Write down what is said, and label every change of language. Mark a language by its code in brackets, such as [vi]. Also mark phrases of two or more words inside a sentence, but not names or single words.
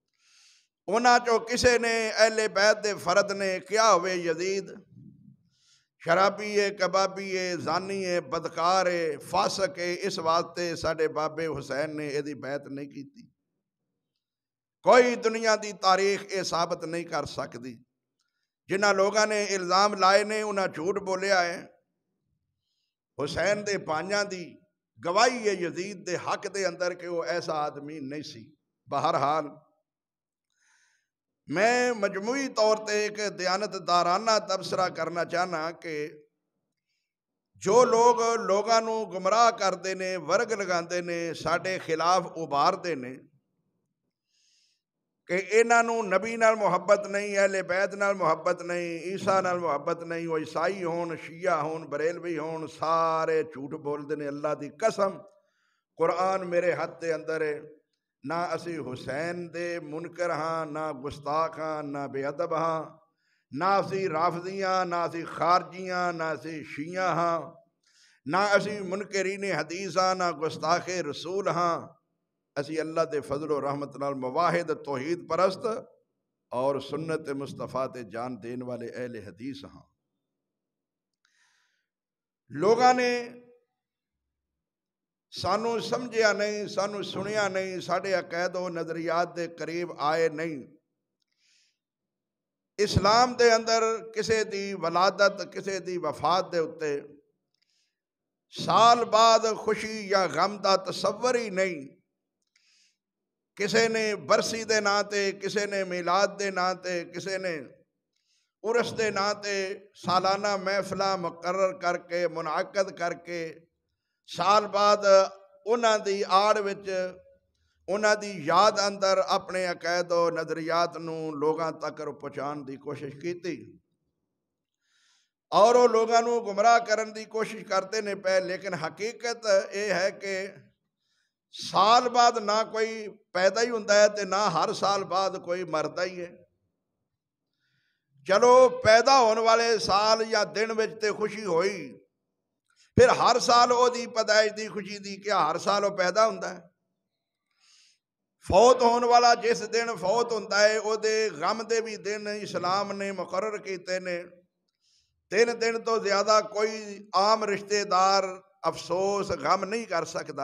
[pa] انہاں چو کسے نے اہل بیت دے فرد نے کیا ہوئے یزید شرابی ہے، کبابی ہے، زانی ہے، بدکار ہے، فاسق ہے، اس واسطے ساڈے بابے حسین نے یہ بیعت نہیں کی۔ کوئی دنیا دی تاریخ یہ ثابت نہیں کر سکتی۔ جنہ لوگوں نے الزام لائے نے انہاں جھوٹ بولیا ہے۔ حسین دے بھائیاں دی گواہی ہے یزید دے حق دے اندر کہ وہ ایسا آدمی نہیں سی۔ بہرحال میں مجموعی طور تے ایک دیانت دارانہ تبصرہ کرنا چاہنا کہ جو لوگ لوگاں نو گمراہ کردے نے، ورگ لگاندے نے، ساڈے خلاف ابھاردے نے کہ انہاں نو نبی نال محبت نہیں، اہل بیت نال محبت نہیں، عیسیٰ نال محبت نہیں، وہ عیسائی ہون، شیعہ ہون، بریلوی ہون، سارے جھوٹ بول دے نے۔ اللہ دی قسم قرآن میرے ہاتھ دے اندر ہے، نہ اسی حسین دے منکر ہاں، نہ گستاخ ہاں، نہ بے ادب ہاں، نہ اسی رافضیاں، نہ اسی خارجیاں، نہ اسی شیعہ ہاں، نہ اسی منکرین حدیث ہاں، نہ گستاخ رسول ہاں۔ اسی اللہ دے فضل و رحمت نال مواحد توحید پرست اور سنت مصطفیٰ تے جان دین والے اہل حدیث ہاں۔ لوگاں نے سانو سمجھیا نہیں، سانو سنیا نہیں، ساڑھے عقائد و نظریات دے قریب آئے نہیں۔ اسلام دے اندر کسے دی ولادت، کسے دی وفات دے اتے سال بعد خوشی یا غم دا تصور ہی نہیں۔ کسے نے برسی دے نا تے، کسے نے میلاد دے نا تے، کسے نے عرس دے نا تے سالانہ محفلہ مقرر کر کے، منعقد کر کے، سال بعد انہاں دی آڑ وچ انہاں دی یاد اندر اپنے عقائد و نظریات نو لوگاں تک پہنچان دی کوشش کیتی، اور وہ لوگاں نو گمراہ کرن دی کوشش کرتے نے پہ۔ [ur] لیکن حقیقت یہ ہے کہ [pa] سال بعد نہ کوئی پیدا ہی ہوندا ہے تے نہ ہر سال بعد کوئی مردا ہی ہے۔ چلو پیدا ہونے والے سال یا دن وچ تے خوشی ہوئی، پھر ہر سال او دی پیدائش دی خوشی دی کیا ہر سال وہ پیدا ہوندا ہے؟ فوت ہونے والا جس دن فوت ہوندا ہے او دے غم دے بھی دن اسلام نے مقرر کیتے نے۔ 3 دن تو زیادہ کوئی عام رشتہ دار افسوس غم نہیں کر سکتا۔